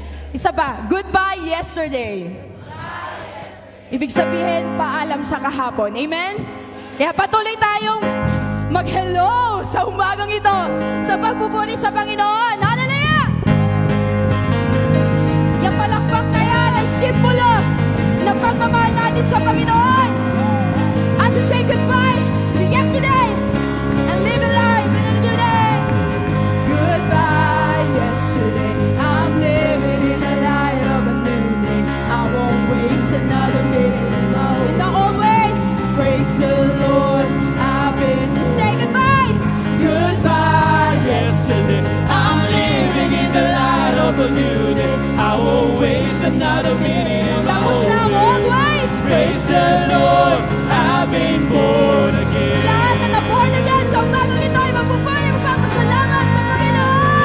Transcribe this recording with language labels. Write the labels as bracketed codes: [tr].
[tl] Isa pa, [en] goodbye yesterday. [tl] Ibig sabihin, paalam sa kahapon. Amen? Kaya patuloy tayong mag-hello sa umagang ito sa pagpupuri sa Panginoon. Hallelujah! Yung palakpak na yan ay simbolo ng pagmamahal natin sa Panginoon. [en] As we say goodbye to yesterday and live a life in a new day. Goodbye yesterday, I'm living in the light of a new day. I won't waste another minute in the old ways. Praise the Lord, I've been say goodbye. Goodbye yesterday, I'm living in the light of a new day. I won't waste another minute in my old ways. Praise the Lord, I've been born again. [tl] Lahat na na-born again sa umagang ito ay magpupuri magpapasalamat sa Panginoon.